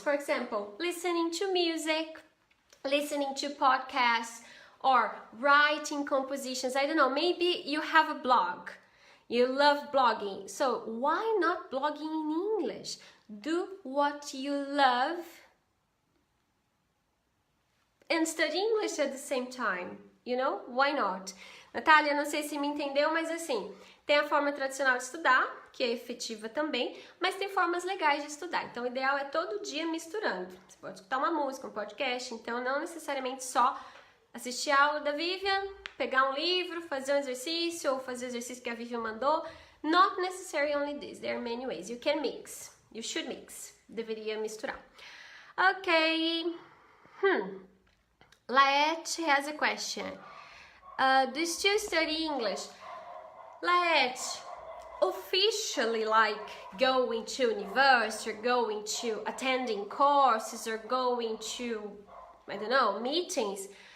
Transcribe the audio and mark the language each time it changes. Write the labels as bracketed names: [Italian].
[English] For example, listening to music, listening to podcasts, or writing compositions. I don't know, maybe you have a blog. You love blogging. So why not blogging in English? Do what you love and study English at the same time. You know, why not? [Portuguese] Natália, não sei se me entendeu, mas assim, tem a forma tradicional de estudar, que é efetiva também, mas tem formas legais de estudar. Então, o ideal é todo dia misturando. Você pode escutar uma música, um podcast, então não necessariamente só assistir a aula da Vivian, pegar um livro, fazer um exercício, ou fazer o exercício que a Vivian mandou. [English] Not necessarily only this, there are many ways. You can mix, you should mix. [Portuguese] Deveria misturar. [English] Ok. Laet has a question. Do you still study English? Laet, officially, like going to university or going to attending courses or going to, I don't know, meetings?